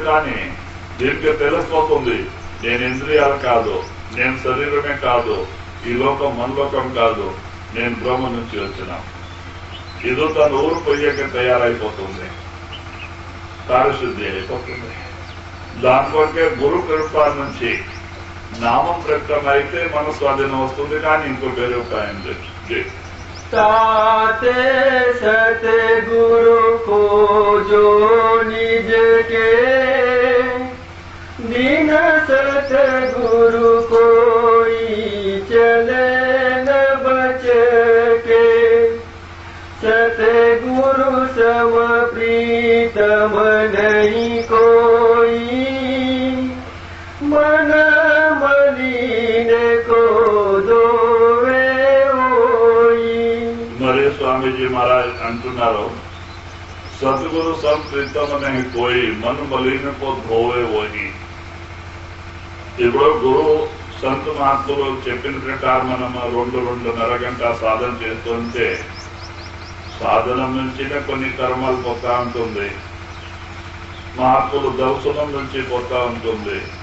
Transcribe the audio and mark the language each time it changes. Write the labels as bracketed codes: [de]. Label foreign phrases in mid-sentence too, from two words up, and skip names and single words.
[te] కానీ దీనికి తెలిసిపోతుంది, నేను ఇంద్రియాలు కాదు, నేను శరీరమే కాదు, ఈ లోకం మన లోకం కాదు, నేను బ్రహ్మ నుంచి వచ్చిన. ఇది తన ఊరు పోయేకి తయారైపోతుంది, కార్యశుద్ధి అయిపోతుంది. దానికొరకే గురు కృప నుంచి నామం ప్రకటన అయితే మన స్వాధీనం వస్తుంది. కానీ ఇంకో వేరే ఉపాయం లేదు. [hi] ताते सतगुरु को जो निज के बिन सतगुरु कोई चले न बच के। सतगुरु सम प्रीतम नहीं कोई मन मलिन को दोवे। [te] మరి స్వామీజీ మహారాజ్ అంటున్నారు, [hi] सद्गुरु सम प्रीतम नहि कोई मन मलिन को धोवे वही. [te] ఇప్పుడు గురు సంత మహాత్ములు చెప్పిన ప్రకారం మనం 2-2.5 గంట సాధన చేస్తుంటే సాధన నుంచినే కొన్ని కర్మాలు పోతా ఉంటుంది. మహాత్ములు దర్శనం నుంచి పోతా ఉంటుంది.